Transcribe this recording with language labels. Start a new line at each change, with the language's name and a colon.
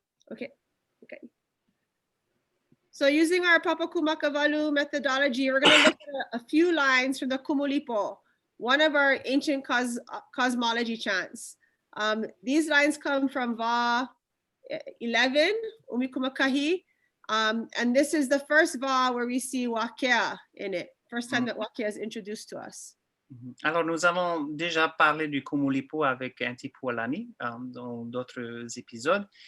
English: Okay. So using our Papakumakawalu methodology, we're going to look at a few lines from the Kumulipo, one of our ancient cosmology chants. These lines come from Va 11, Umikumakahi, and this is the first Va where we see Wakea in it, first time that Wakea is introduced to us.
French: Alors, nous avons déjà parlé du Kumulipo avec Pualani dans d'autres épisodes.